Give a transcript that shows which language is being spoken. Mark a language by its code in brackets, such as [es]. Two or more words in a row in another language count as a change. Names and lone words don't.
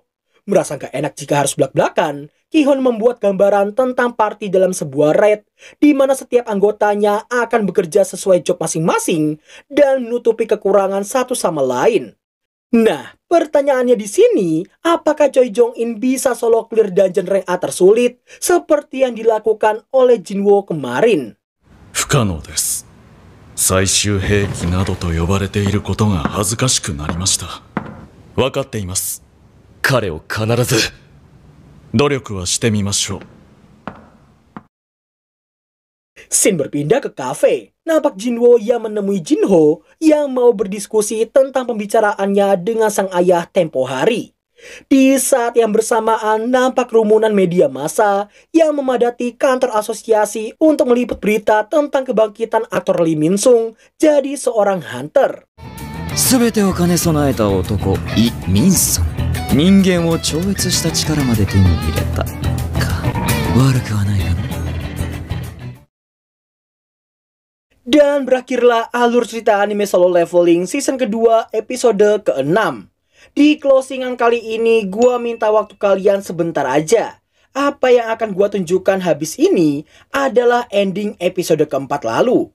[id] Merasa gak enak jika harus belak-belakan, Ki-hon membuat gambaran tentang party dalam sebuah raid, di mana setiap anggotanya akan bekerja sesuai job masing-masing dan menutupi kekurangan satu sama lain. Nah, pertanyaannya di sini, apakah Choi Jong-in bisa [en] solo clear dungeon [id] rank A tersulit seperti yang dilakukan oleh Jinwo kemarin? [ja] 不可能です。最終兵器などと呼ばれていることが恥ずかしくなりました。分かっています。彼を必ず努力はしてみましょう。 [id] Scene berpindah ke kafe. Nampak Jinwoo yang menemui Jinho yang mau berdiskusi tentang pembicaraannya dengan sang ayah tempo hari. Di saat yang bersamaan nampak kerumunan media massa yang memadati kantor asosiasi untuk meliput berita tentang kebangkitan aktor Lee Min Sung jadi seorang hunter. [ja] 全てを兼ね備えた男、イ・ミンソン。人間を超越した力まで手に入れた。か、悪くはないかな。 [id] Dan berakhirlah alur cerita anime Solo Leveling season kedua episode ke-6. Di closingan kali ini gua minta waktu kalian sebentar aja. Apa yang akan gua tunjukkan habis ini adalah ending episode keempat lalu.